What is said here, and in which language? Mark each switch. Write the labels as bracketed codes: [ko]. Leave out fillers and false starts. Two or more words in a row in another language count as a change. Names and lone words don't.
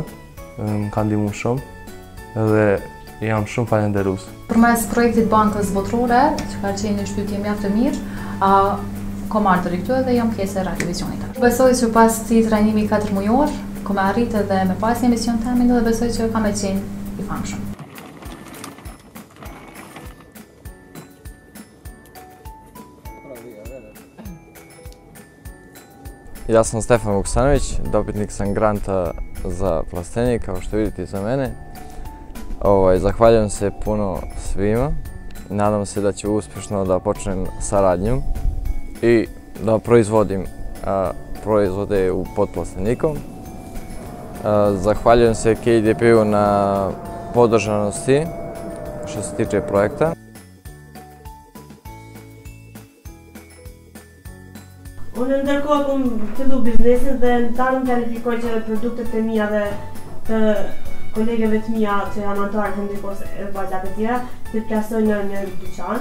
[sq] Më ka ndihmuar shumë edhe jam shumë falenderues. Përmes projektit Bankës Botërore, që ka qenë një shtytje mjaft e mirë, kom ardhur këtu dhe jam pjesë e radiovisionit. Besoj që pas këtij trajnimi 4 mujor, kom arritë edhe me pas një emision temin dhe besoj që kam e qenë i famshëm. [sr] Ja sam Stefan Vuksanović, dobitnik sam granta za plastenik, kao što vidite iza mene. Zahvaljujem se puno svima. Nadam se da ću uspješno da počnem saradnju i da proizvodim proizvode pod plastenikom. Zahvaljujem se KDP-u na podržanosti što se tiče projekta. [sq] Unë ndërkohë kom fillu biznesin dhe në talën planifikoj që produktet e mia dhe të kolegeve të mia që janë antarë të ndërkohës e vajzat e tjera të plasoj në një dyqan.